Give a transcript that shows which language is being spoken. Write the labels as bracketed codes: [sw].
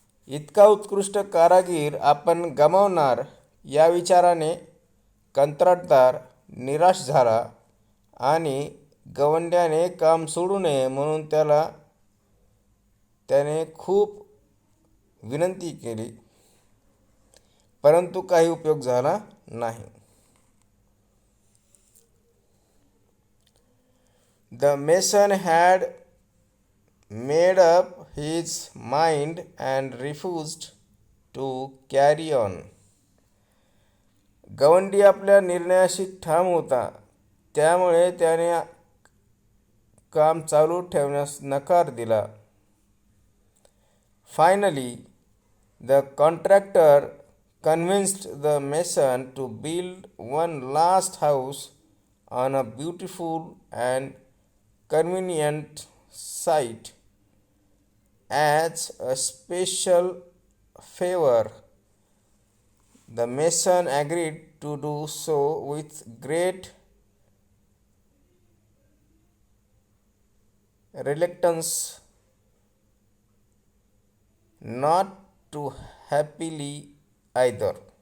[mr] इतका उत्कृष्ट कारागीर आपण गमावणार या विचाराने कंत्राटदार निराश झाला आणि गवंड्याने काम सोडू नये म्हणून त्याने खूप विनंती केली, परंतु काही उपयोग झाला नाही. [en] The mason had made up his mind and refused to carry on. [mr] गवंडी आपल्या निर्णयाशी ठाम होता, त्यामुळे त्याने काम चालू ठेवण्यास नकार दिला. [en] Finally, the contractor convinced the mason to build one last house on a beautiful and convenient site. As a special favor, the mason agreed to do so with great reluctance, not too happily either.